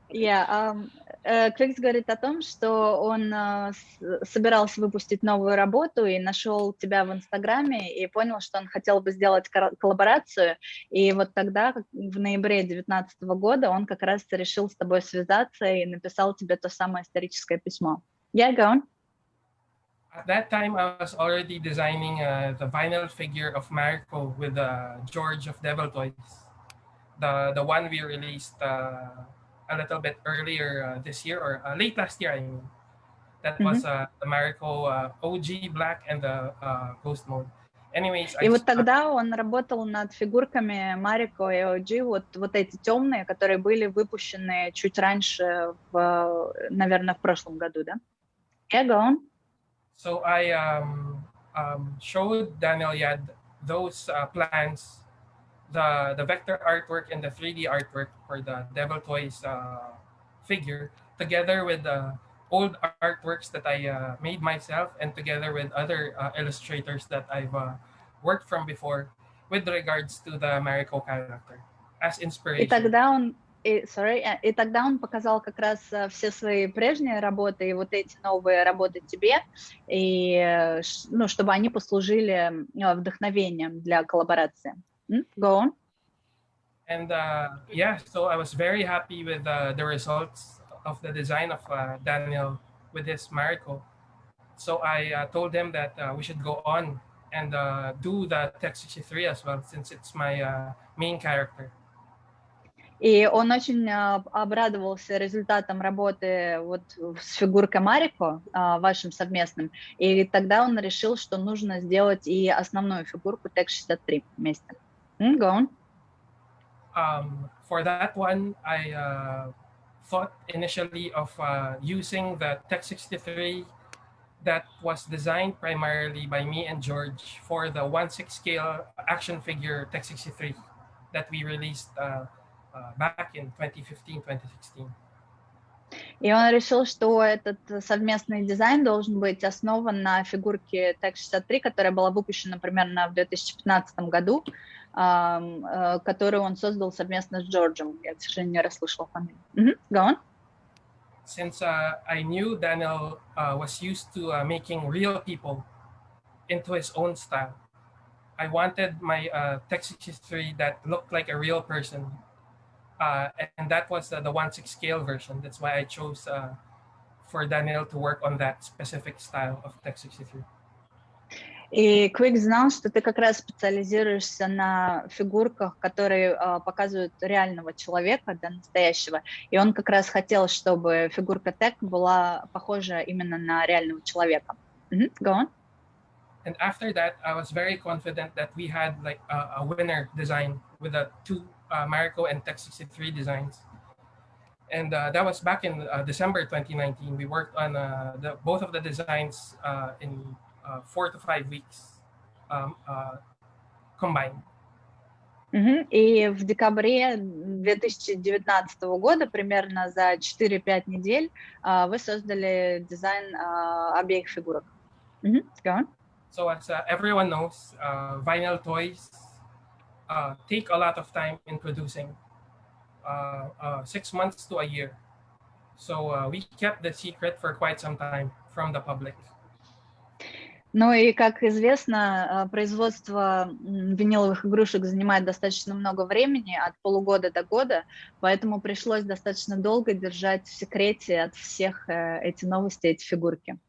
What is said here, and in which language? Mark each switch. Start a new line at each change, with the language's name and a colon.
Russian: Yeah, Quix говорит о том, что он собирался выпустить новую работу и нашел тебя в Инстаграме и понял, что он хотел бы сделать коллаборацию. И вот тогда, в ноябре 2019 года, он как раз решил с тобой связаться и написал тебе то самое историческое письмо.
English: Yeah, go on. At that time, I was already designing the vinyl figure of Mariko with George of Devil Toys, the one we released a little bit earlier this year or late last year. I mean, that was the Mariko OG Black and the Ghost Mode. Anyways,
Russian: И вот тогда он работал над фигурками Марико и OG, вот эти темные, которые были выпущены чуть раньше, наверное, в прошлом году, да?
English: Yeah, go on. So I showed Danil Yad those plans, the vector artwork and the 3D artwork for the Devil Toys figure, together with the old artworks that I made myself and together with other illustrators that I've worked from before with regards to the Mariko character as inspiration.
Russian: И тогда он показал как раз все свои прежние работы и вот эти новые работы тебе, и, ну, чтобы они послужили вдохновением для коллаборации.
English: Go on. And yeah, so I was very happy with the results of the design of Daniel with his Mariko. So I told him that we should go on and do the Tech 63 as well, since it's my main character.
Russian: И он очень обрадовался результатом работы вот с фигуркой Марико, вашим совместным, и тогда он решил, что нужно сделать и основную фигурку Tech 63 вместе.
English: Go on. For that one, I thought initially of using the Tech 63 that was designed primarily by me and George for the 1/6 scale action figure Tech 63 that we released back in 2015-2016.
Russian: И он решил, что этот совместный дизайн должен быть основан на фигурке Tech 63, которая была выпущена примерно в 2015 году, которую он создал совместно с Джорджем. Я, к сожалению, не расслышала фамилию.
English: Go on. Since I knew Danil was used to making real people into his own style, I wanted my Tech 63 that looked like a real person. And that was the 1/6 scale version. That's why I chose for Danil to work on that specific style of Tech 63.
Russian: И Quix знал, что ты как раз специализируешься на фигурках, которые показывают реального человека, да, настоящего. И он как раз хотел, чтобы фигурка Tech была похожа именно на реального человека.
English: Go on. And after that, I was very confident that we had like a winner design with the two Mariko and Tech 63 designs. And that was back in December 2019. We worked on both of the designs in 4 to 5 weeks combined.
Russian: И в декабре 2019 года, примерно за 4-5 недель, вы создали дизайн обеих фигурок.
English: Go on. So as everyone knows, vinyl toys take a lot of time in producing, 6 months to a year. So we kept the secret for quite some time from the public.
Russian: Ну и, как известно, производство виниловых игрушек занимает достаточно много времени, от полугода до года, поэтому пришлось достаточно долго держать в секрете от всех эти новости, эти фигурки.